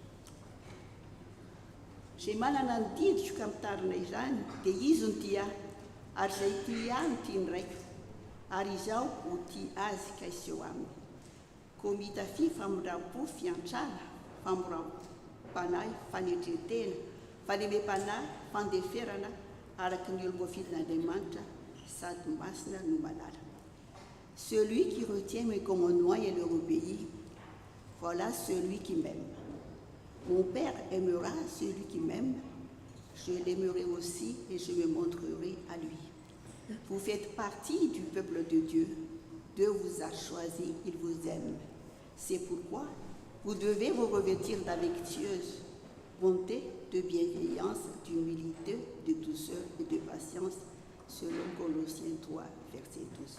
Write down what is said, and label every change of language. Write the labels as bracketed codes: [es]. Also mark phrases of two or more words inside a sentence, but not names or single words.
[mg] Izay manana ny didiko ka mitarina izany dia izy no tia ary izay tia any tia ny raiko ary izaho ho tia azy ka iseho aminy. Ko mitafy famondram-po fiantrana, famoram-panahy, fanetretena, falemem-panahy, fandeferana araky ny olo-voafidin'Andriamanitra sady masina no malala. [fr] Celui qui retient mes commandements et leur obéit, voilà celui qui m'aime. Mon Père aimera celui qui m'aime, je l'aimerai aussi et je me montrerai à lui. Vous faites partie du peuple de Dieu. Dieu vous a choisi, il vous aime. C'est pourquoi vous devez vous revêtir d'affectueuse bonté, de bienveillance, d'humilité, de douceur et de patience, selon Colossiens 3, verset 12.